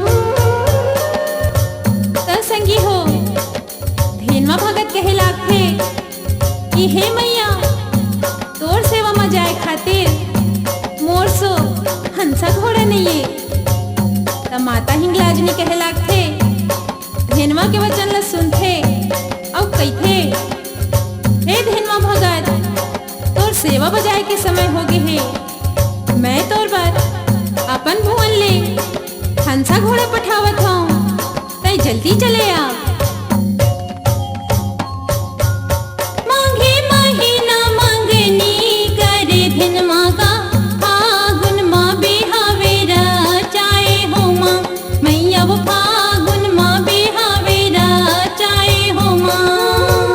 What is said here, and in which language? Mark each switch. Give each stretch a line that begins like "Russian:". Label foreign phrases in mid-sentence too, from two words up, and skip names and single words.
Chhattisgarhi: त संगी हो धेनवा भगत कहे लागथे कि हे मैया तोर सेवा में जाए खातिर मोर सो हंसा घोड़ा नहीं है। त माता हिंगलाजनी कहे लागथे, धेनवा के वचन ला सुनथे और कहिथे, हे धेनवा भगत तोर सेवा बजाए के समय हो गे हे, मैं तोर बर अपन भुवन ले हंसा घोड़ा पठावत हूँ, तै जल्दी चले आ। मांगे महीना मंगनी करे धिनमा का फागुन माँ बिहावे रचाए हो माँ मैया वो फागुन माँ बिहावे रचाए हो माँ।